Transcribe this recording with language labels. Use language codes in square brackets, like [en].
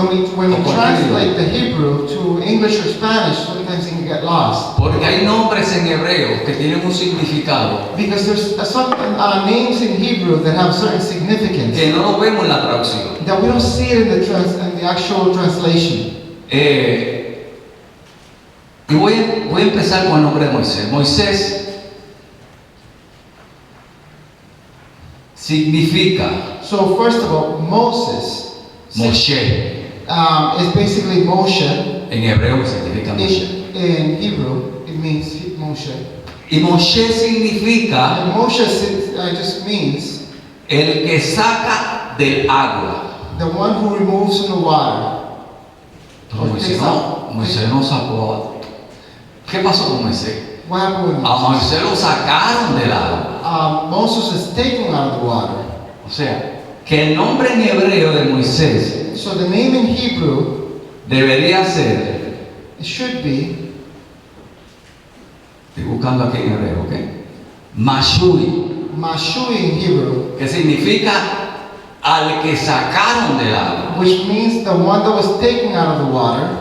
[en] When we [es] O cualquier [en] translate [es] idioma. [en] the Hebrew to English or Spanish, sometimes it can get lost. [es] Porque hay nombres en hebreo que tienen un significado [en] Because there's some names in Hebrew that have certain significance [es] que no lo vemos en la traducción. [en] that we don't see it in the actual translation. [es] Y voy a empezar con el nombre de Moisés. Moisés significa [en] So first of all, Moses [es] Moshe. [en] is basically Moshe. [es] En hebreo significa Moshe. [en] In Hebrew, it means Moshe. [es] Y Moshe significa [en] And Moshe just means [es] el que saca del agua. [en] the one who removes from the water. [es] Pero Moisés no sacó. ¿Qué pasó con Moisés? [en] What happened with [es] A [en] Moses? [es] Moisés lo sacaron del agua. [en] Moses is taken out of the water. [es] O sea, que el nombre en hebreo de Moisés [en] So the name in Hebrew, [es] debería ser, [en] it should be [es] estoy buscando aquí en hebreo, ¿ok? [en] Mashui, Mashui in Hebrew, [es] que significa al que sacaron del agua. [en] which means the one that was taken out of the water,